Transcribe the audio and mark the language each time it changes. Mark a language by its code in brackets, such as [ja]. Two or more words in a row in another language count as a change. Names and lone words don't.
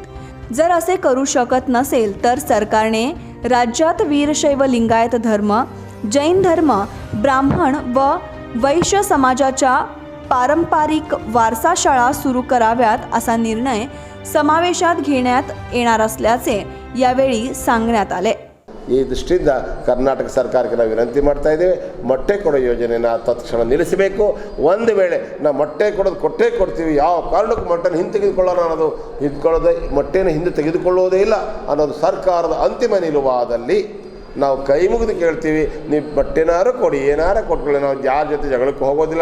[mr] जर असे करू शकत नसेल तर सरकारने राज्यात वीरशैव लिंगायत धर्म, जैन धर्म, ब्राह्मण व वैश्य समाजाच्या पारंपरिक वारसा शाळा सुरू कराव्यात असा निर्णय समावेशात घेण्यात येणार असल्याचे यावेळी सांगण्यात आले। [kn] ಈ ದೃಷ್ಟಿಯಿಂದ ಕರ್ನಾಟಕ ಸರ್ಕಾರಕ್ಕೆ ನಾವು ವಿನಂತಿ ಮಾಡ್ತಾ ಇದ್ದೇವೆ, ಮೊಟ್ಟೆ ಕೊಡೋ ಯೋಜನೆಯನ್ನು ತತ್ಕ್ಷಣ ನಿಲ್ಲಿಸಬೇಕು। ಒಂದು ವೇಳೆ ನಾವು ಮೊಟ್ಟೆ ಕೊಟ್ಟೇ ಕೊಡ್ತೀವಿ, ಯಾವ ಕಾರಣಕ್ಕೂ ಮೊಟ್ಟೆನ ಹಿಂತೆಗೆದುಕೊಳ್ಳೋಣ ಅನ್ನೋದು ಮೊಟ್ಟೆನ ಹಿಂದೆ ತೆಗೆದುಕೊಳ್ಳುವುದೇ ಇಲ್ಲ ಅನ್ನೋದು ಸರ್ಕಾರದ ಅಂತಿಮ ನಿಲುವಾದಲ್ಲಿ ನಾವು ಕೈ ಮುಗಿದು ಕೇಳ್ತೀವಿ, ನೀವು ಮೊಟ್ಟೆನಾರು ಕೊಡಿ, ಏನಾರು ಕೊಟ್ಕೊಳ್ಳಿ, ನಾವು ಯಾರ ಜೊತೆ ಜಗಳಕ್ಕೆ ಹೋಗೋದಿಲ್ಲ।